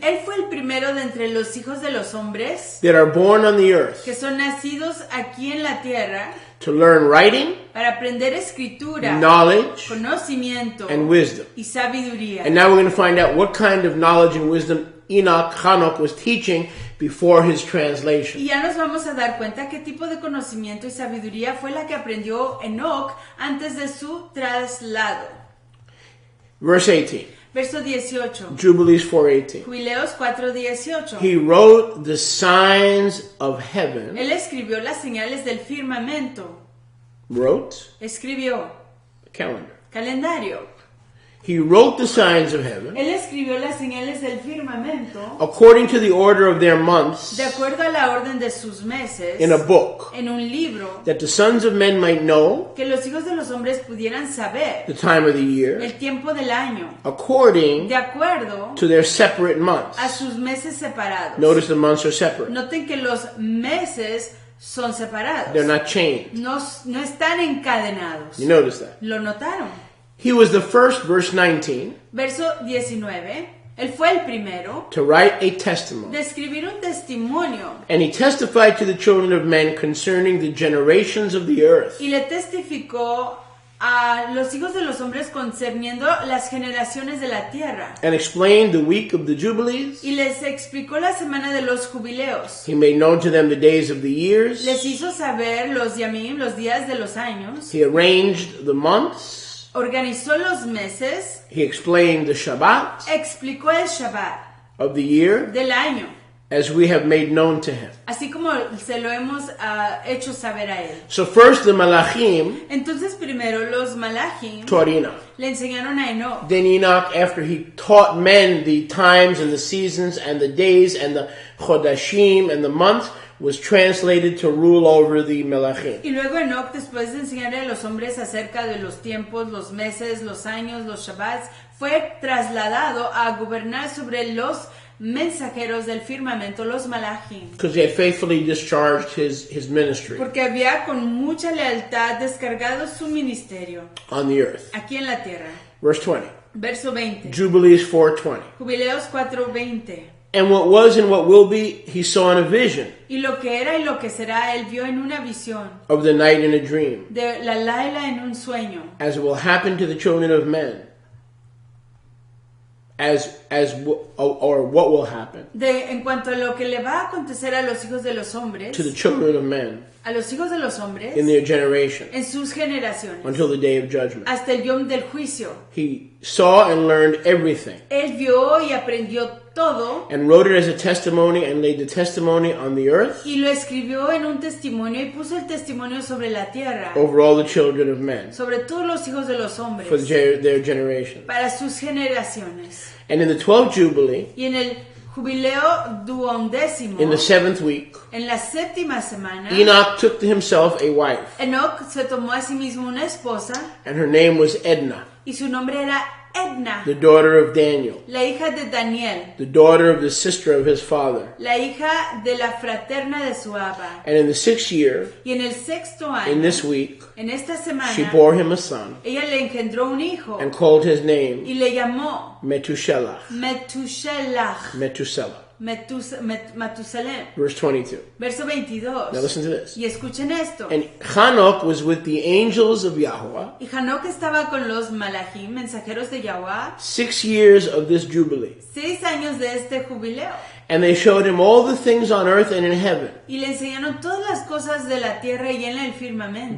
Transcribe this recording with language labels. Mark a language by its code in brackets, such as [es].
[es] Él fue el primero de entre los hijos de los hombres [en] that are born on the earth [es] que son nacidos aquí en la tierra [en] to learn writing, [es] para aprender escritura, [en] knowledge, [es] conocimiento [en] and wisdom. [es] y sabiduría. [en] And now we're going to find out what kind of knowledge and wisdom Enoch was teaching before his translation. [es] Y ya nos vamos a dar cuenta qué tipo de conocimiento y sabiduría fue la que aprendió Enoch antes de su traslado. [en] Verse 18. [es] Verso 18. [en] Jubilees 4:18. [es] Jubileos 4:18. [en] He wrote the signs of heaven. [es] Él escribió las señales del firmamento. [en] Wrote [es] Escribió [en] a calendar. [es] calendario. [en] He wrote the signs of heaven [es] Él escribió las señales del firmamento [en] according to the order of their months [es] de acuerdo a la orden de sus meses [en] in a book, [es] en un libro, [en] that the sons of men might know [es] que los hijos de los hombres pudieran saber [en] the time of the year [es] el tiempo del año [en] according [es] de acuerdo [en] to their separate months. [es] a sus meses separados. [en] Notice the months are separate. [es] Noten que los meses son separados. [en] They're not chained. [es] No están encadenados. [en] You notice that. [es] ¿Lo notaron? [en] He was the first, verse 19, [es] Verso 19. Él fue el primero [en] to write a testimony. [es] de escribir un testimonio [en] And he testified to the children of men concerning the generations of the earth. [es] y le testificó a los hijos de los hombres concerniendo las generaciones de la tierra. [en] And explained the week of the Jubilees. [es] Y les explicó la semana de los jubileos. [en] He made known to them the days of the years. [es] Les hizo saber los yamim, los días de los años. [en] He arranged the months. [es] Organizó los meses. [en] He explained the Shabbat [es] Explicó el Shabbat [en] of the year [es] del año, [en] as we have made known to him. [es] así como se lo hemos hecho saber a él. [en] So first the Malachim [es] Entonces primero los malachim [en] taught Enoch. [es] le enseñaron a Enoch. [en] Then Enoch, after he taught men the times and the seasons and the days and the Chodashim and the months, was translated to rule over the Melachim. [es] Y luego Enoch, después de enseñarle a los hombres acerca de los tiempos, los meses, los años, los Shabbats, fue trasladado a gobernar sobre los mensajeros del firmamento, los malachim. [en] Because he had faithfully discharged his ministry [es] Porque había con mucha lealtad descargado su ministerio [en] on the earth. [es] aquí en la tierra. [en] Verse 20. [es] Verso 20. [en] Jubilees 4:20. [es] Jubileos 4:20. [en] And what was and what will be, he saw in a vision [es] Y lo que era y lo que será, él vio en una visión. [en] of the night in a dream, [es] De la Laila en un sueño. [en] as it will happen to the children of men. Or what will happen [es] En cuanto a lo que le va a acontecer a los hijos de los hombres, [en] to the children of men [es] a los hijos de los hombres, [en] in their generation [es] en sus generaciones, [en] until the day of judgment. [es] hasta el yom del juicio. [en] He saw and learned everything [es] Él vio y aprendió todo [en] and wrote it as a testimony and laid the testimony on the earth [es] y lo escribió en un testimonio y puso el testimonio sobre la tierra, [en] over all the children of men [es] sobre todos los hijos de los hombres, [en] for their generation. [es] para sus generaciones. [en] And in the 12th Jubilee, [es] Y en el jubileo duodécimo, [en] in the 7th week, [es] en la séptima semana, [en] Enoch took to himself a wife, [es] Enoch se tomó a sí mismo una esposa [en] and her name was Edna, [es] y su nombre era Edna, [en] the daughter of Daniel, [es] la hija de Daniel, [en] the daughter of the sister of his father. [es] la hija de la fraterna de su abba. [en] And in the 6th year, [es] Y en el sexto [en] in [es] año, [en] this week, [es] en esta semana, [en] she bore him a son [es] ella le engendró un hijo [en] and called his name [es] y le llamó [en] Metushelach. [es] Metushelach, [en] Metusela. [es] Matusalem. [en] Verse 22. [es] Verso 22. [en] Now listen to this. [es] Y escuchen esto. [en] And Enoch was with the angels of Yahweh [es] Y Enoch estaba con los malachim, mensajeros de Yahweh, [en] 6 years of this jubilee. [es] 6 años de este jubileo. [en] And they showed him all the things on earth and in heaven, [es] Y le enseñaron todas las cosas de la tierra y en el firmamento.